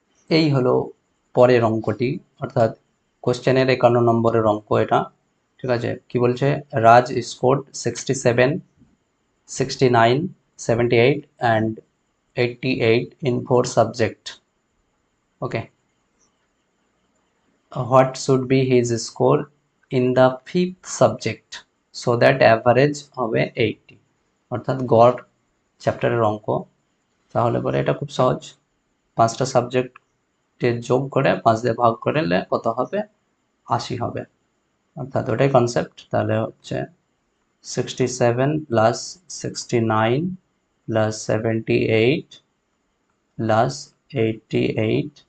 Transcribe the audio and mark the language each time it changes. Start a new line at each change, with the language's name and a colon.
Bangla: এই হলো পরের অঙ্কটি, অর্থাৎ কোশ্চেনের 51 নম্বরের অঙ্ক এটা। ঠিক আছে, কি বলছে?
English: Raj scored 67, 69, 78 and 88 in 4 subject. Okay, what should be his score in the 5th subject so that average হবে 80?
Bangla: অর্থাৎ গড় চ্যাপ্টারের অঙ্ক। তাহলে পরে এটা খুব সহজ, 5টা সাবজেক্টে যোগ করে 5 দিয়ে ভাগ করলে কত হবে? 80 হবে। অর্থাৎ ওটাই কনসেপ্ট। তাহলে হচ্ছে 67 প্লাস 69 প্লাস 78 প্লাস 88।